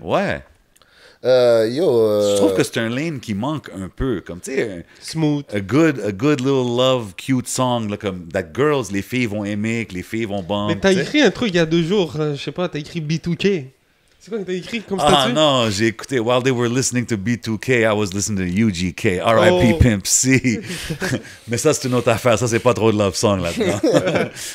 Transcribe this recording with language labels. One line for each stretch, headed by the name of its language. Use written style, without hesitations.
French: Ouais. Je trouve que c'est un lane qui manque un peu, comme tu sais,
English: smooth, a good little love cute song
French: là, comme
English: that girls,
French: les filles vont aimer, que les filles vont bomber. Mais t'as écrit un truc il y a 2 jours, je sais pas, t'as écrit B2K. C'est quoi que t'as écrit comme statut?
English: Ah non,
French: j'ai écouté
English: while they were listening to B2K, I was listening to UGK, R.I.P. Pimp C.
French: Mais ça c'est une autre affaire, ça c'est pas trop de love song là-dedans.